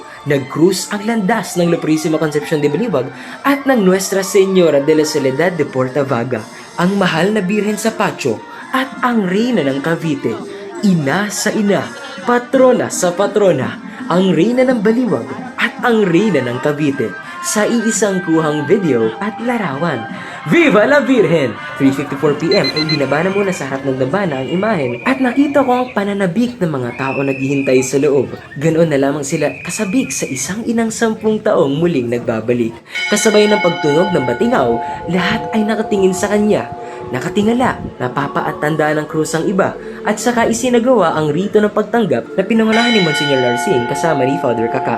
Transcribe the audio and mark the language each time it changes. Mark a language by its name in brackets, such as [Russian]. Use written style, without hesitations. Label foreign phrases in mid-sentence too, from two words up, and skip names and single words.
[Filipino] Nag-cruise ang landas ng La Purísima Concepcion de Baliwag at ng Nuestra Señora de la Soledad de Portavaga, ang mahal na birhen sa patio at ang Reyna ng Cavite. Ina sa ina, patrona sa patrona, ang Reyna ng Baliwag at ang Reyna ng Cavite sa iisang kuhang video at larawan. [Spanish] Viva la Virgen! [Filipino] 3:54 PM ay binaba na muna sa harap ng dambana ang imahen at nakita ko ang pananabik ng mga tao naghihintay sa loob. Ganoon na lamang sila kasabik sa isang inang 10 taong muling nagbabalik. Kasabay ng pagtunog ng batingaw, lahat ay nakatingin sa kanya. Nakatingala, napapa at tanda ng krus ang iba at saka isinagawa ang rito ng pagtanggap na pinangunahan ni Monsignor Larcin kasama ni Father Kaka.